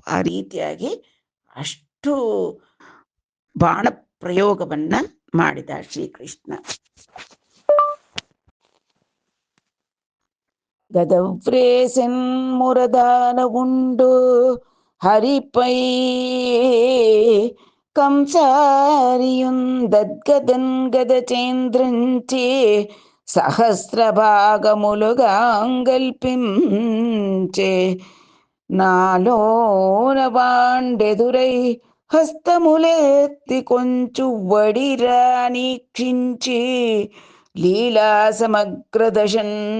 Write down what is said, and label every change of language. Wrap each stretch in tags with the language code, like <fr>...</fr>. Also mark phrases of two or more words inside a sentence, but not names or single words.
<kn>ಆ ರೀತಿಯಾಗಿ ಅಷ್ಟು ಬಾಣ ಪ್ರಯೋಗವನ್ನ ಮಾಡಿದ ಶ್ರೀಕೃಷ್ಣ.</kn> <te>గదవ్రేసెన్ మురదానవుండు హరిపై కంసారియుందద్గదన్ గదచేంద్రంచే సహస్రభాగములుగాంగల్పించే నాలోన వాండెదురై హస్తములెత్తి కొంచు వడిరానీక్షించి లీలా సమగ్రదశన్</te>